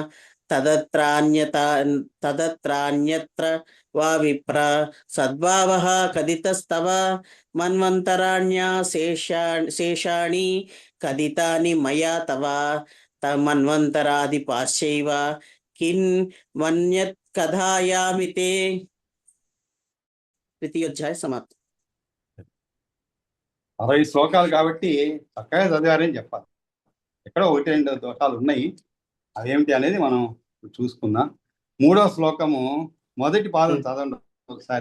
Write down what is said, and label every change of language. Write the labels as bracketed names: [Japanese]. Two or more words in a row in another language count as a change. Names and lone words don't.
[Sanskrit] तदत्रान्यत्र वा विप्र सद्भावः कथितस्तव मन्वन्तराण्या शेषाणि कथितानि मया तव तन्मन्वन्तरादिपाश्चैव किन्मन्यत् कथायामि ते ద్వితీయోధ్యాయ సమాప్తం [Telugu] 60 శ్లోకాలు కాబట్టి చక్కగా చదివారని చెప్పాలి. ఎక్కడో 1-2 దోషాలు ఉన్నాయి. అవేమిటి అనేది మనం చూసుకుందాం. 3వ శ్లోకము మొదటి పాదం చదవండి ఒకసారి.